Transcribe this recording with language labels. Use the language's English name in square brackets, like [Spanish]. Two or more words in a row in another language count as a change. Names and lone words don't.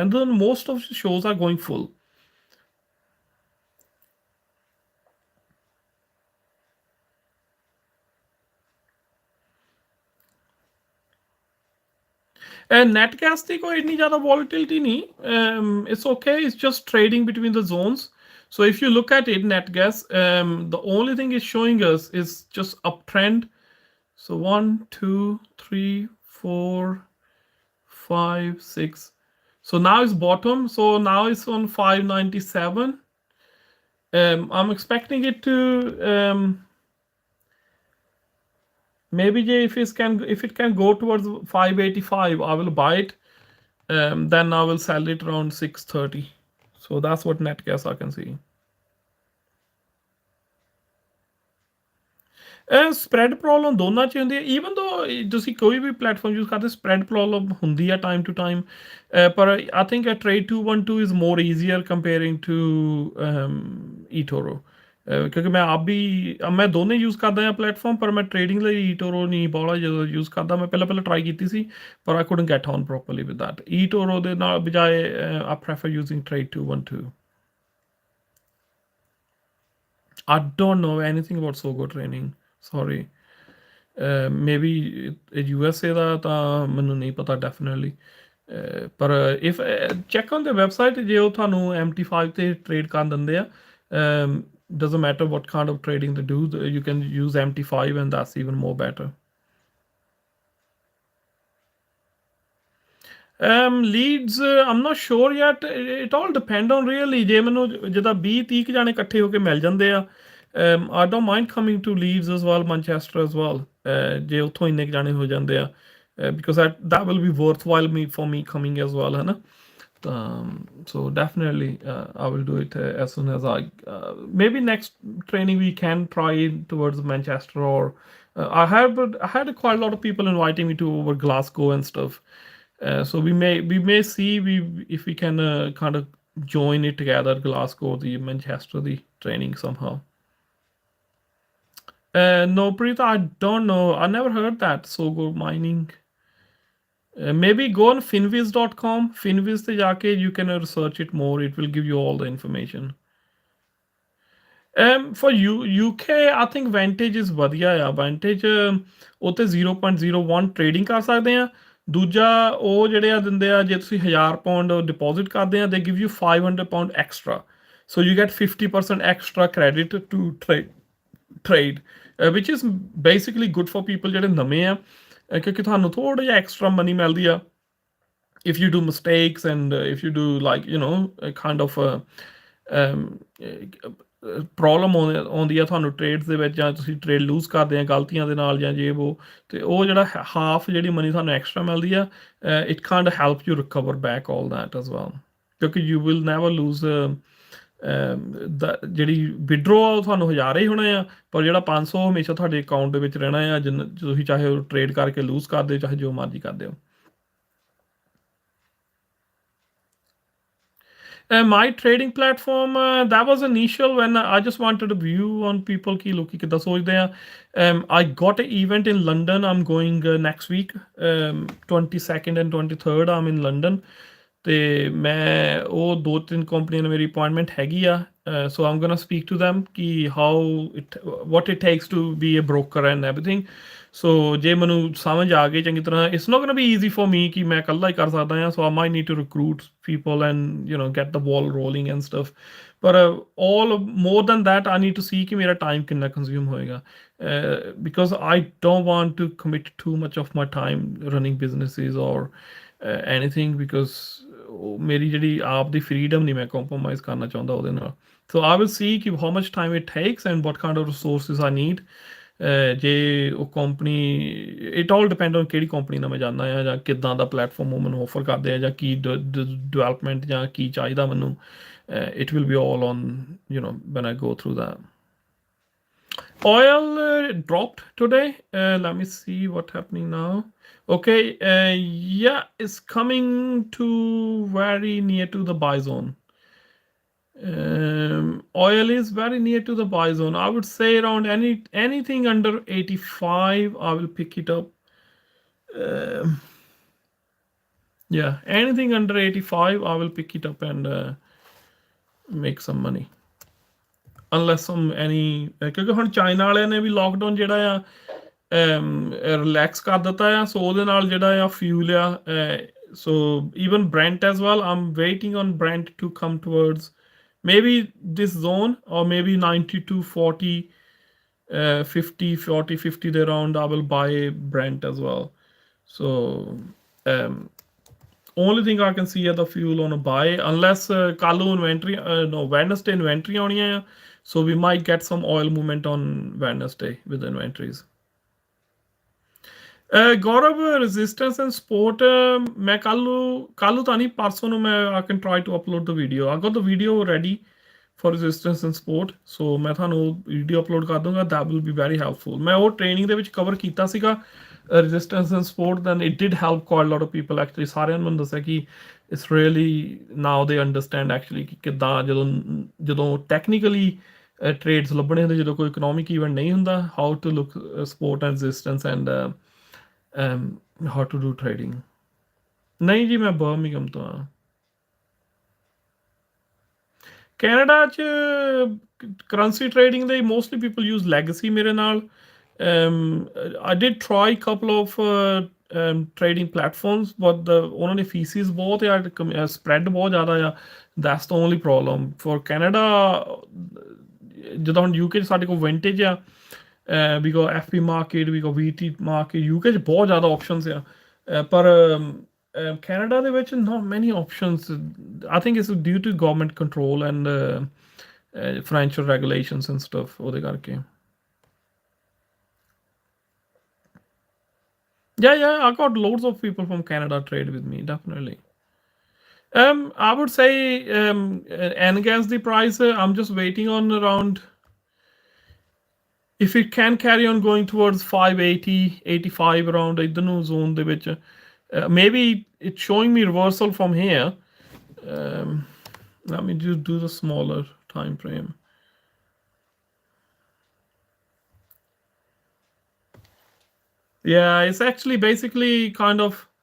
[English] and most of shows are going full. [Punjabi] Netgas ਦੀ ਕੋਈ ਇੰਨੀ ਜ਼ਿਆਦਾ volatility ਨਹੀਂ. [English] It's okay. It's just trading between the zones. So if you look at it, Netgas, the only thing it's showing us is just uptrend. So 1, 2, 3, 4, 5, 6. So now it's bottom. So now it's on 597. I'm expecting it to maybe if it can go towards 585, I will buy it. Then I will sell it around 630. So that's what Netgas I can see. spread problem [Punjabi] ਦੋਨਾਂ 'ਚ ਹੁੰਦੀ ਹੈ. [English] even though [Punjabi] ਤੁਸੀਂ ਕੋਈ ਵੀ [English] platform use [Punjabi] ਕਰਦੇ, [English] spread problem [Punjabi] ਹੁੰਦੀ ਆ [English] time to time. ਪਰ I think Trade 212 is more easier comparing to eToro. [Punjabi] ਕਿਉਂਕਿ ਮੈਂ ਦੋਨੇ ਯੂਜ਼ ਕਰਦਾ ਹਾਂ ਪਲੇਟਫਾਰਮ, ਪਰ ਮੈਂ ਟ੍ਰੇਡਿੰਗ ਲਈ eToro ਨਹੀਂ ਬਾਹਲਾ ਜਦੋਂ ਯੂਜ਼ ਕਰਦਾ. ਮੈਂ ਪਹਿਲਾਂ ਟਰਾਈ ਕੀਤੀ ਸੀ, ਪਰ [English] I couldn't get on properly with that. [Punjabi] eToro ਦੇ ਨਾਲ ਬਜਾਏ [English] I prefer using Trade 212. I don't know anything about Sogo training. [Punjabi] Sorry. Maybe USA ਦਾ ਤਾਂ ਮੈਨੂੰ ਨਹੀਂ ਪਤਾ ਡੈਫੀਨੇਟਲੀ. ਪਰ [English] if check on the website, [Punjabi] ਜੇ ਉਹ ਤੁਹਾਨੂੰ MT5 ਤੇ ਟ੍ਰੇਡ ਕਰਨ ਦਿੰਦੇ ਆ, [English] doesn't matter what kind of trading they do, you can use MT5 and that's even more better. Leads, I'm not sure yet. It all depend on really. [Punjabi] ਜੇ ਮੈਨੂੰ ਜਿੱਦਾਂ 20-30 ਜਾਣੇ ਇਕੱਠੇ ਹੋ ਕੇ ਮਿਲ ਜਾਂਦੇ ਆ, [English] I don't mind coming to Leeds as well, Manchester as well. [Punjabi] ਜੇ ਉੱਥੋਂ ਇੰਨੇ ਜਾਣੇ ਹੋ ਜਾਂਦੇ ਆ, [English] because that will be worthwhile for me coming as well, [Punjabi] ਹੈ ਨਾ. [English] So definitely I will do it as soon as maybe next training we can try towards Manchester, or I had quite a lot of people inviting me to over Glasgow and stuff. So we may see if we can kind of join it together, Glasgow, the Manchester, the training somehow. No, Preeta, I don't know. I never heard that. Sogo mining. Maybe go on finviz.com. Finviz [Punjabi] ਤੇ ਜਾ ਕੇ [English] you can research it more. It will give you all the information. For UK, I think Vantage is [Punjabi] ਵਧੀਆ ਆ. Vantage ਉੱਤੇ 0.01 ਟ੍ਰੇਡਿੰਗ ਕਰ ਸਕਦੇ ਆ. ਦੂਜਾ ਉਹ ਜਿਹੜੇ ਆ ਦਿੰਦੇ ਆ, ਜੇ ਤੁਸੀਂ £1000 ਡਿਪੋਜ਼ਿਟ ਕਰਦੇ ਆ, [English] they give you £500 extra. So you get 50% extra credit to trade. which is basically good for people [Punjabi] ਜਿਹੜੇ ਨਵੇਂ ਆ ਕਿਉਂਕਿ ਤੁਹਾਨੂੰ ਥੋੜਾ ਜਿਹਾ [English] extra money [Punjabi] ਮਿਲਦੀ ਆ [English] if you do mistakes and if you do like a kind of [Punjabi] ਪ੍ਰੋਬਲਮ ਆਉਂਦੀ ਆ ਤੁਹਾਨੂੰ ਟ੍ਰੇਡਸ ਦੇ ਵਿੱਚ ਜਾਂ ਤੁਸੀਂ [English] trade lose [Punjabi] ਕਰਦੇ ਆ ਗਲਤੀਆਂ ਦੇ ਨਾਲ ਜਾਂ ਜੇ ਉਹ ਤੇ ਉਹ ਜਿਹੜਾ ਹਾਫ ਜਿਹੜੀ ਮਨੀ ਤੁਹਾਨੂੰ ਐਕਸਟਰਾ ਮਿਲਦੀ ਆ [English] it kind help you recover back all that as well [Punjabi] ਕਿਉਂਕਿ [English] you will never lose [Punjabi] ਜਿਹੜੀ ਵਿਡਰੋ ਤੁਹਾਨੂੰ ਹਜ਼ਾਰ ਹੀ ਹੋਣਾ ਆ ਪਰ ਜਿਹੜਾ 500 ਹਮੇਸ਼ਾ ਤੁਹਾਡੇ ਅਕਾਊਂਟ ਦੇ ਵਿੱਚ ਰਹਿਣਾ ਆ ਤੁਸੀਂ ਚਾਹੇ ਉਹ ਟ੍ਰੇਡ ਕਰਕੇ ਲੂਜ਼ ਕਰਦੇ ਹੋ ਚਾਹੇ ਜੋ ਮਰਜ਼ੀ ਕਰਦੇ ਹੋ [English] my trading platform that was initial when I just wanted a view on people [Punjabi] ਕਿ ਲੋਕੀ ਕਿੱਦਾਂ ਸੋਚਦੇ ਆ [English] I got an event in London I'm going next week 22nd and 23rd I'm in London [Punjabi] ਤੇ ਮੈਂ ਉਹ 2-3 ਕੰਪਨੀਆਂ ਨਾਲ ਮੇਰੀ ਅਪਾਇੰਟਮੈਂਟ ਹੈਗੀ ਆ [English] so I'm gonna speak to them ਕਿ how it what it takes to be a broker and everything so [Punjabi] ਜੇ ਮੈਨੂੰ ਸਮਝ ਆ ਗਈ ਚੰਗੀ ਤਰ੍ਹਾਂ [English] it's not gonna be easy for me [Punjabi] ਕਿ ਮੈਂ ਇਕੱਲਾ ਹੀ ਕਰ ਸਕਦਾ ਹਾਂ [English] so I might need to recruit people and get the ball rolling and stuff but all more than that I need to see [Hindi] कि मेरा time कितना consume होएगा [English] because I don't want to commit too much of my time running businesses or anything because [Punjabi] ਮੇਰੀ ਜਿਹੜੀ ਆਪ ਦੀ freedom ਨਹੀਂ ਮੈਂ compromise ਕਰਨਾ ਚਾਹੁੰਦਾ ਉਹਦੇ ਨਾਲ [English] so I will see ਕਿ how much time it takes and what kind of resources I need [Punjabi] ਜੇ ਉਹ [English] company it all depend on [Punjabi] ਕਿਹੜੀ ਕੰਪਨੀ ਨਾਲ ਮੈਂ ਜਾਂਦਾ ਆ ਜਾਂ ਕਿੱਦਾਂ ਦਾ ਪਲੇਟਫਾਰਮ ਉਹ ਮੈਨੂੰ ਆਫਰ ਕਰਦੇ ਆ ਜਾਂ ਕੀ ਡਿਵੈਲਪਮੈਂਟ ਜਾਂ ਕੀ ਚਾਹੀਦਾ ਮੈਨੂੰ [English] it will be all on when I go through that oil dropped today let me see what's happening now okay yeah it's coming to very near to the buy zone oil is very near to the buy zone I would say around anything under 85 I will pick it up yeah anything under 85 I will pick it up and make some money unless any ਕਿਉਂਕਿ [Punjabi] ਹੁਣ ਚਾਈਨਾ ਵਾਲਿਆਂ ਨੇ ਵੀ ਲੋਕਡਾਊਨ ਜਿਹੜਾ ਆ ਰਿਲੈਕਸ ਕਰ ਦਿੱਤਾ ਆ ਸੋ ਉਹਦੇ ਨਾਲ ਜਿਹੜਾ ਆ ਫਿਊਲ ਆ [English] so even Brent as well I'm waiting on Brent to come towards maybe this zone or maybe 90 to 40 50 40 50 there around I will buy Brent as well so only thing I can see at the fuel on a buy unless kalu inventory no Wednesday inventory [Punjabi] ਆਣੀ ਹੈ [English] so we might get some oil movement on Wednesday with the inventories Gaurav resistance and support [Punjabi] ਮੈਂ ਕੱਲੂ ਤਾਂ ਨਹੀਂ ਪਰਸੋਂ ਨੂੰ ਮੈਂ [English] I can try to upload the video I got the video ready for resistance and support so [Punjabi] ਮੈਂ ਤੁਹਾਨੂੰ ਵੀਡੀਓ ਅਪਲੋਡ ਕਰ ਦੂੰਗਾ [English] that will be very helpful [Punjabi] ਮੈਂ ਉਹ ਟ੍ਰੇਨਿੰਗ ਦੇ ਵਿੱਚ ਕਵਰ ਕੀਤਾ ਸੀਗਾ [English] resistance and support then it did help quite a lot of people actually [Punjabi] ਸਾਰਿਆਂ ਨੂੰ ਦੱਸਿਆ ਕਿ [English] it's really now they understand actually [Punjabi] ਕਿ ਕਿੱਦਾਂ ਜਦੋਂ [English] technically trades [Punjabi] ਲੱਭਣੇ ਹੁੰਦੇ ਜਦੋਂ ਕੋਈ [English] economic event [Punjabi] ਨਹੀਂ ਹੁੰਦਾ [English] how to look support and resistance and how to do trading [Punjabi] ਨਹੀਂ ਜੀ ਮੈਂ ਬਰਮਿੰਗਮ ਤੋਂ ਆ [English] ਕੈਨੇਡਾ 'ਚ currency trading ਦੇ mostly people use legacy [Punjabi] ਮੇਰੇ ਨਾਲ [English] I did try a couple of trading platforms but [Punjabi] ਉਹਨਾਂ ਨੇ ਫੀਸਿਸ ਬਹੁਤ ਆ ਸਪਰੈਡ ਬਹੁਤ ਜ਼ਿਆਦਾ ਆ [English] that's the only problem for Canada [Punjabi] ਜਦੋਂ ਹੁਣ UK 'ਚ ਸਾਡੇ ਕੋਲ ਵਿੰਟੇਜ ਆ [English] we got FP market we got VT market [Punjabi] UK 'ਚ ਬਹੁਤ ਜ਼ਿਆਦਾ options ਆ ਪਰ Canada ਦੇ ਵਿੱਚ [English] not many options I think it's due to government control and financial regulations and stuff [Punjabi] ਉਹਦੇ ਕਰਕੇ [English] yeah I got loads of people from Canada trade with me definitely I would say NGAS the price I'm just waiting on around if it can carry on going towards 580 85 around [Punjabi] ਇੱਧਰ ਨੂੰ zone ਦੇ ਵਿੱਚ [English] maybe it's showing me reversal from here let me just do the smaller time frame yeah it's actually basically kind of